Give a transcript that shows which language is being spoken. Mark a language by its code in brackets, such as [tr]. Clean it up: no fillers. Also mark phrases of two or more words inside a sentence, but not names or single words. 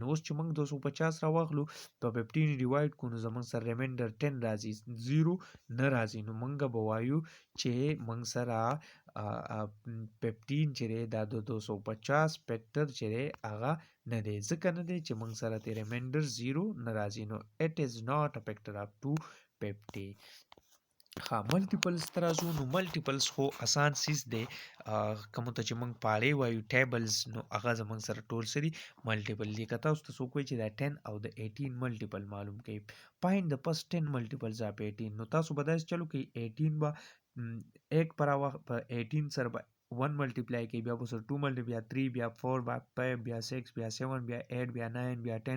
[ps] نو اوس چې موږ 250 راواخلو په 15 ډیوایډ کړو نو زموږ سره ریمینډر 10 راځي 0 نه راځي. نو موږ به وایو چې موږ سره 15 چې دی دا د 250 فیکټر چې دی هغه نه دی. ځکه نه دی چې موږ سره ترې ریمینډر 0 نه راځي. [en] نو it is not a factor of 250. [ps] ها ملټیپلز ته راځو. نو ملټیپلز خو اسان سیز دی. کومو ته چې موږ پاړې وایو ټیبلز نو هغه زموږ سره ټول څه دي ملټیپل دي. که تاسو ته څوک وایي چې دا 10 او د 18 ملټیپل معلوم کړئ [en] find the first 10 multiples of 18 [ps] نو تاسو به داسې چلو کوئ 18 به ایک پر 18 سره به 1 ملټیپلای کوي بیا به سره 2 ملټیپلای بیا 3 بیا 4 بیا 5 بیا 6 بیا 7 بیا 8 بیا 9 بیا 10.